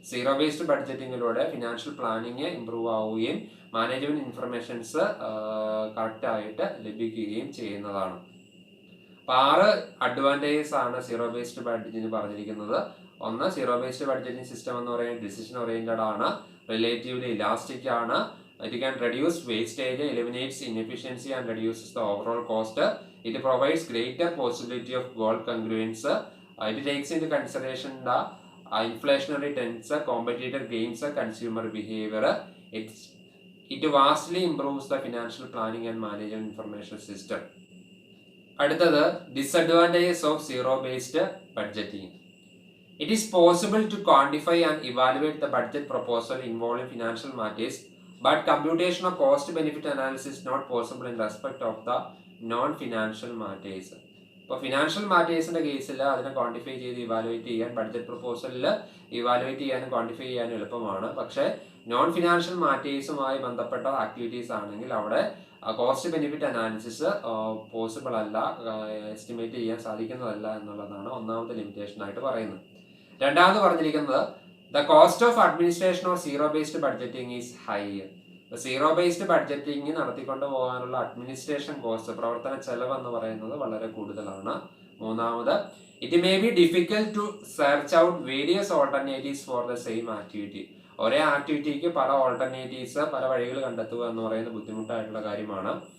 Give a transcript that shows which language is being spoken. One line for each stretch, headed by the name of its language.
Malayalam: Zero based ബഡ്ജറ്റിങ്ങിലൂടെ financial planning improve ആവുകയും management informations correct ആയിട്ട് ലഭിക്കുകയും ചെയ്യുന്നതാണ്. അപ്പൊ 6 അഡ്വാൻറ്റേജസ് ആണ് സീറോ ബേസ്ഡ് ബഡ്ജറ്റിന് പറഞ്ഞിരിക്കുന്നത്. ഒന്ന്, സീറോ ബേസ്ഡ് ബഡ്ജറ്റിംഗ് സിസ്റ്റം എന്ന് പറയുന്നത് ഡിസിഷൻ ഓറിയന്റഡ് ആണ്, റിലേറ്റീവ്ലി ഇലാസ്റ്റിക് ആണ്,
English: it can reduce wastage, eliminates inefficiency and reduces the overall cost. It provides greater possibility of goal congruence. It takes into consideration the inflationary trends, competitor gains, consumer behavior. It vastly improves the financial planning and management information system.
Malayalam: അടുത്തത്,
English: disadvantages of zero based budgeting. It is possible to quantify and evaluate the budget proposal involving financial matters, but computation of cost benefit analysis is not possible in respect of the non-financial matters.
Malayalam: ഇപ്പോൾ financial മാറ്റേഴ്സിന്റെ കേസിൽ അതിനെ quantify ചെയ്ത് evaluate ചെയ്യാൻ, budget പ്രൊപ്പോസലിൽ evaluate ചെയ്യാനും quantify ചെയ്യാനും എളുപ്പമാണ്. പക്ഷേ non financial മാറ്റേഴ്സുമായി ബന്ധപ്പെട്ട ആക്ടിവിറ്റീസ് ആണെങ്കിൽ അവിടെ കോസ്റ്റ് ബെനിഫിറ്റ് അനാലിസിസ് പോസിബിൾ അല്ല, എസ്റ്റിമേറ്റ് ചെയ്യാൻ സാധിക്കുന്നതല്ല എന്നുള്ളതാണ് ഒന്നാമത്തെ ലിമിറ്റേഷൻ ആയിട്ട് പറയുന്നത്. രണ്ടാമത് പറഞ്ഞിരിക്കുന്നത്,
English: the cost of administration of zero based budgeting is high.
Malayalam: Zero based budgeting നടത്തിക്കൊണ്ട് പോകാനുള്ള അഡ്മിനിസ്ട്രേഷൻ കോസ്റ്റ്, പ്രവർത്തന ചെലവ് എന്ന് പറയുന്നത് വളരെ കൂടുതലാണ്. മൂന്നാമത്,
English: It may be difficult to search out various alternatives for the same activity.
Malayalam: ഒരേ ആക്ടിവിറ്റിക്ക് പല ഓൾട്ടർനേറ്റീവ്സ്, പല വഴികൾ കണ്ടെത്തുക എന്ന് പറയുന്നത് ബുദ്ധിമുട്ടായിട്ടുള്ള കാര്യമാണ്.